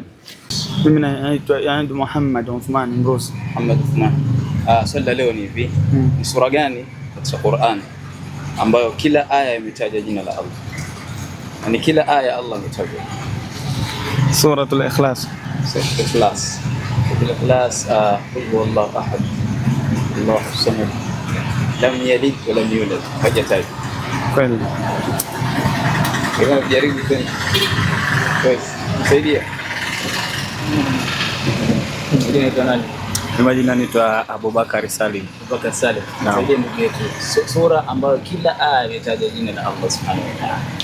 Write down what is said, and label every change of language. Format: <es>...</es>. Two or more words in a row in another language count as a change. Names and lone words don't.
<sw>Mimi naitwa Muhammad Uthman Mrusi. Swali la leo ni hivi: ni sura gani katika Qur'an ambayo kila aya imetaja jina la Allah? Yaani kila aya Allah ametajwa. Suratul Ikhlas. Ikhlas.</sw> <ar>قل هو الله أحد. الله الصمد. لم يلد ولم يولد.</ar> <sw>Hajataji. Kweli. Hebu jaribu tena. Saidia. Majina naitwa Abubakar Salim. Saidia ndugu yetu. Sura ambayo kila aya imetaja jina la</sw> <ar>الله سبحانه وتعالى.</ar>